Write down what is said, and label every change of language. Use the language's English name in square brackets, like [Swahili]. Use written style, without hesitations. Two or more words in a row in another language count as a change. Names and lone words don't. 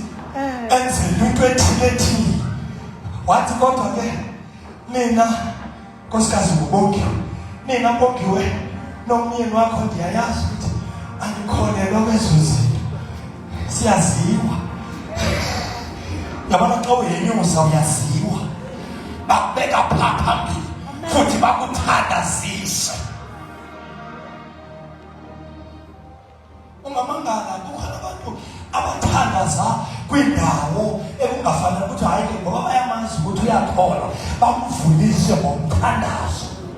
[Xhosa] Enzela into ethile. Wathi kodwa ke mina Nkosikazi ngubongi. Mina mbongiwe nomyeni wakho ndiyayazi ukuthi andikholelwa kwezo zinto. Siyaziwa. Yabona xa uyenyusa uyaziwa. Bakubeka phambili futhi bakuthandazise. Ungamangala kukhona abantu abathandaza kwindawo ekungafanele ukuthi hayi ngoba bayamazi ukuthi uyakholwa bamvulise ngomthandazo.